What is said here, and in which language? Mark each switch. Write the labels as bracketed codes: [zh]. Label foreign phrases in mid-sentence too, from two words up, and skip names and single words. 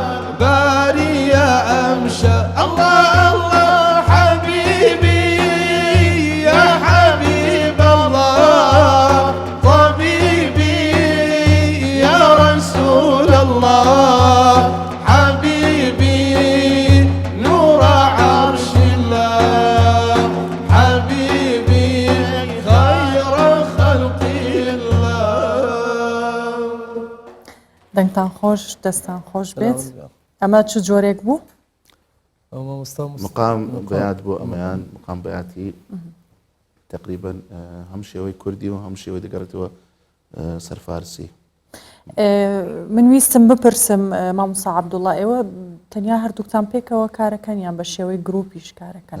[ar] باري يا أمشى الله الله حبيبي يا حبيب الله طبيبي يا رسول الله حبيبي نور عرش الله حبيبي خير خلق الله [ckb] دەنگتان خۆش دەستان خۆش بێت ئەمە چ جۆرێک بوو؟ مقام بەیات بۆ ئەمەیان مقام بەیاتی تقریبا هەم شێوەی کوردی و هەم شێوەی دەگەڕێتەوە سەر فارسی. من ویستم بپرسم مامۆستا عەبدوڵڵا ئێوە تەنیا هەردووکتان پێکەوە کارەکەن یان بە شێوەی گروپیش کارەکەن؟